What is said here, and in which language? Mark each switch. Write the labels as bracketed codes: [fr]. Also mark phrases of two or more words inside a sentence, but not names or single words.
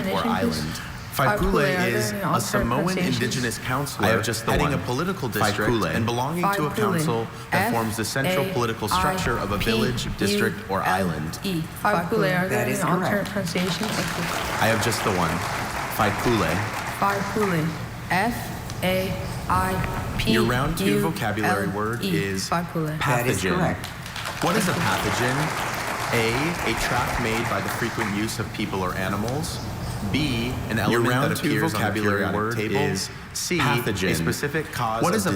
[en] definition, please? island. Faipule, Faipule are is there any a alternate Samoan pronunciations? indigenous counselor I have just the heading one. a political district Faipule. and belonging to a Faipule. council that forms the central political structure of a village, district, or island. Faipule, are there That any is alternate correct. pronunciations? I have just the one. Faipule. Faipule. F-A-I-P-U-L-E. Your round 2 vocabulary word is Faipule. That is pathogen. correct. What is a pathogen? A trap made by the frequent use of people or animals. B, an element round that 2 appears vocabulary on the word periodic table. is C, pathogen. a specific cause What of is a